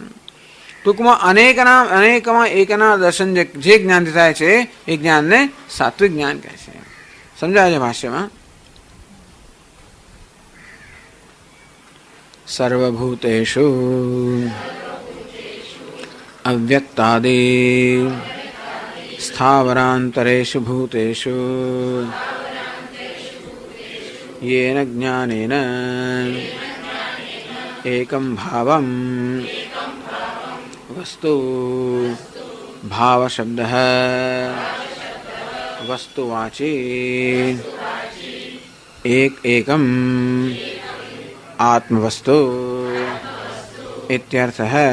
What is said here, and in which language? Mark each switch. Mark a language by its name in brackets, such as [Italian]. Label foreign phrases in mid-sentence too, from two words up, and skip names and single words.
[Gujarati] ટૂંકમાં અનેકમાં એકના દર્શન જે જ્ઞાનથી થાય છે એ જ્ઞાનને સાત્વિક જ્ઞાન કહે છે. સમજાય છે ભાષ્યમાં. [Sanskrit] सर्वभूतेषु अव्यक्तादि स्थावरान्तरेषु भूतेषु येन ज्ञानेन एकं भावं वस्तु भावशब्दः वस्तुवाची एकं आत्मवस्तु इत्यर्थः.